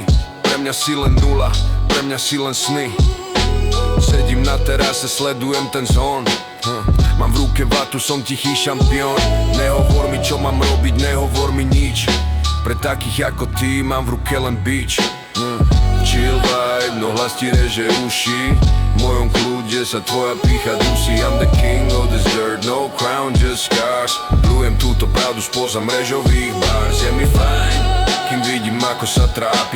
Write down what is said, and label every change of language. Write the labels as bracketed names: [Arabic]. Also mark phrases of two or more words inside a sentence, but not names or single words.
[Slovak] Pre mňa si len nula, pre mňa si len sny. Sedím na terase, sledujem ten zón. Mám v ruke vatu, som tichý šampión. Nehovor mi, čo mám robiť, nehovor mi nič. Pre takých ako ty mám v ruke len bič. [English] Chill vibe, [Slovak] no hlas ti reže uši. V mojom kľude sa tvoja pícha dusí. [English] I'm the king of this dirt, no crown, just scars. [Slovak] Plujem túto pravdu spoza mrežových bars. Je mi fajn, kým vidím ako sa trápiš.